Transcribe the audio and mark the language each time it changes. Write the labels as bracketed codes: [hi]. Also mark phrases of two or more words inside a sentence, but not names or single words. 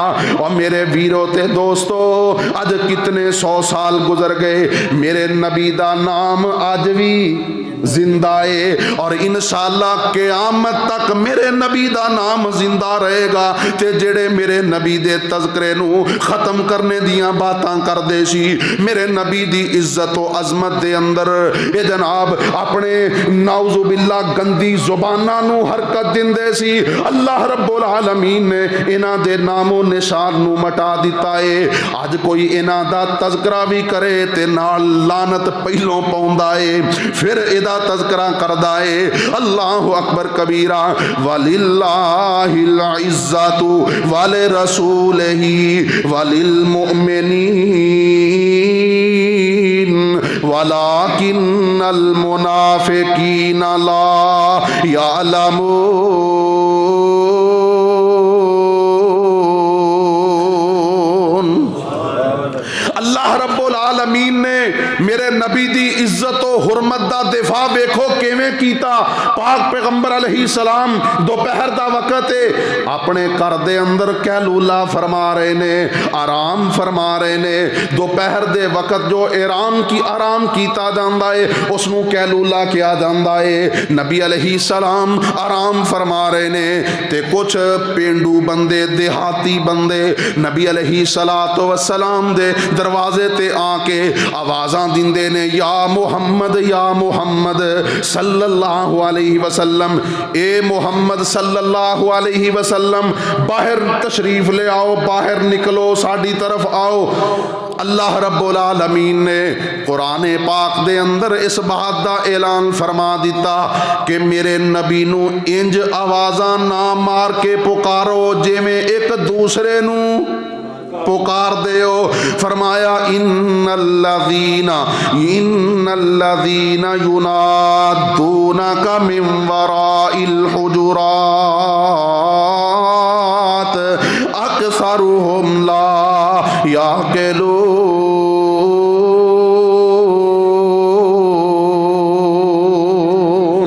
[pa] اور میرے ویروں تے دوستوں، اج کتنے 100 سال گزر گئے، میرے نبی دا نام اج بھی زندہ ہے اور انشاءاللہ قیامت تک میرے نبی دا نام زندہ رہے گا. تے جیڑے میرے نبی دے تذکرے نوں ختم کرنے دیاں باتاں کردے سی، میرے نبی دی عزت و عظمت دے اندر یہ جناب اپنے نعوذباللہ گندی زباناں نوں حرکت دیندے سی, [ar] الله رب العالمين [pa] نے انہاں دے نام و نشان نوں مٹا دتا ہے. اج کوئی انہاں دا تذکرہ بھی کرے تے نال لعنت پہلوں پاؤندا ہے، فیر تذکرہ کردا ہے. [ar] الله أكبر كبيرا. ولله العزة ولرسوله وللمؤمنين ولكن المنافقين لا يعلمون. الله رب العالمين [pa] نے میرے نبی دی عزت اور حرمت دا دفاع ویکھو کِویں کیتا. پاک پیغمبر علیہ السلام دوپہر دا وقت ہے، اپنے گھر دے اندر قیلولہ فرما رہے نے، آرام فرما رہے نے. دوپہر دے وقت جو آرام کیتا جاندا ہے اسنوں قیلولہ کیا جاندا ہے. نبی علیہ السلام آرام فرما رہے نے تے کچھ پینڈو بندے دیہاتی بندے نبی [ar] عليه الصلاة والسلام [pa] دے دروازے تے آ کے آوازاں دیندے نے, [ar] يا محمد صلى الله عليه وسلم, [pa] اے محمد [ar] صلى الله عليه وسلم [pa] باہر تشریف لے آؤ، باہر نکلو، ساڈی طرف آؤ. [ar] الله رب العالمين [pa] نے قرآن پاک دے اندر اس بات دا اعلان فرما دتا کہ میرے نبی نوں انج آوازاں نہ مار کے پکارو جیویں ایک دوسرے نوں پکار دیو. [ar] فرمایا إن الذين ينادونك من وراء الحجرات أكثرهم لا يعقلون.